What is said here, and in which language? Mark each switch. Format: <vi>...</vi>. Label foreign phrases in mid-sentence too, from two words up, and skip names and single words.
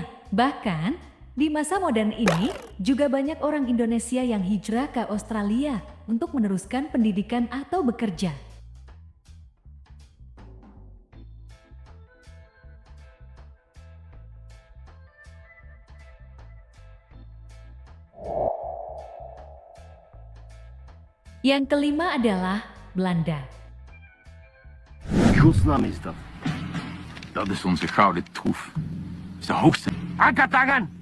<id>Bahkan, di masa modern ini juga banyak orang Indonesia yang hijrah ke Australia untuk meneruskan pendidikan atau bekerja. Yang kelima adalah Belanda.</id> <nl>Godsnaam is dat? Dat is onze gouden troef. Is de hoogste.</nl> <id>Angkat tangan!</id>